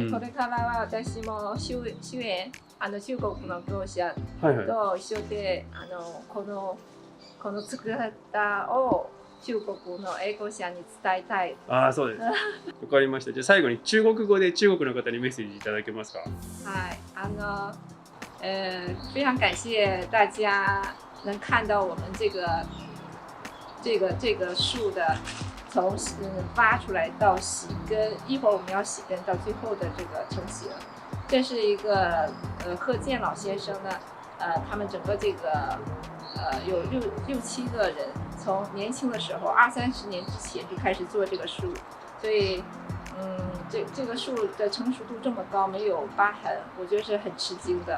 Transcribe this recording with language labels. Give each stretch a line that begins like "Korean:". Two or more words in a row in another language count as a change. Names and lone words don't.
Japanese: これからは私も主演中国の業者と一緒でこの作り方を中国の英語者に伝えたい。そうです。わかりました。じゃあ最後に中国語で中国の方にメッセージいただけますか。はい。
Chinese: 非常感谢大家能看到我们这个树的从挖出来到洗根，一会儿我们要洗根到最后的这个成型。这是一个贺建老先生呢，他们整个这个有六七个人，从年轻的时候20-30年之前就开始做这个树，所以这个树的成熟度这么高，没有疤痕，我觉得是很吃惊的。